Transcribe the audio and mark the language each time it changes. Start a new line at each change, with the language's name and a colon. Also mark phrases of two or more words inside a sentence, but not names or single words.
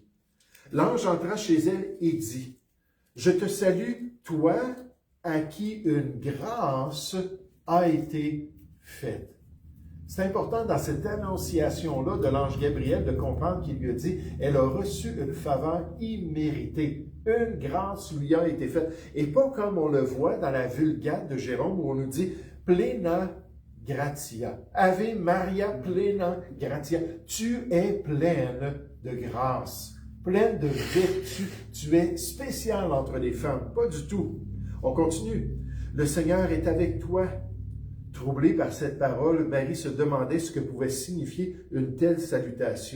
French: L'ange entra chez elle et dit, « Je te salue, toi, à qui une grâce a été faite. » C'est important dans cette annonciation-là de l'ange Gabriel de comprendre qu'il lui a dit « Elle a reçu une faveur imméritée. Une grâce lui a été faite. » Et pas comme on le voit dans la Vulgate de Jérôme où on nous dit «
Latin: Plena gratia. Ave Maria plena gratia.
French: » Tu es pleine de grâce, pleine de vertu. Tu es spéciale entre les femmes. Pas du tout. On continue. « Le Seigneur est avec toi. » Troublée par cette parole, Marie se demandait ce que pouvait signifier une telle salutation.